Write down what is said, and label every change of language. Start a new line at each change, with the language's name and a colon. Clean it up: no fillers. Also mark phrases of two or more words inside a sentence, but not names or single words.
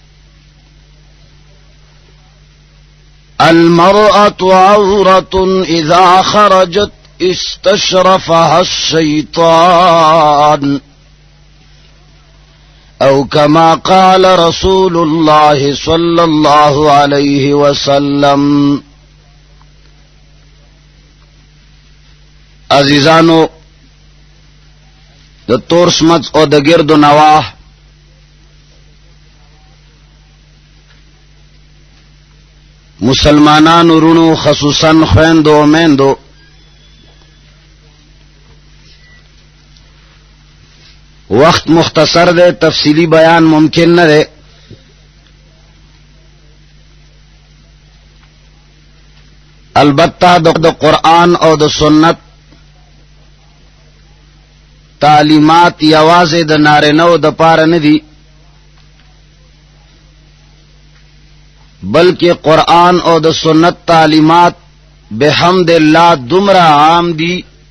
Arabic: المرأة عورة إذا خرجت استشرفها الشيطان، أو كما قال رسول الله صلى الله عليه وسلم.
Pashto: عزیزانو د تور سمت او د گرد و نواح مسلمانانو رونو خصوصا خویندو و میندو وقت مختصر دے، تفصیلی بیان ممکن نہ دے. البتہ د قرآن او د سنت تعلیمات یوازې د نارینه‌و د پاره نه دي، بلکې قرآن او د سنت تعلیمات
Arabic: بحمد الله
Pashto: دومره عام دي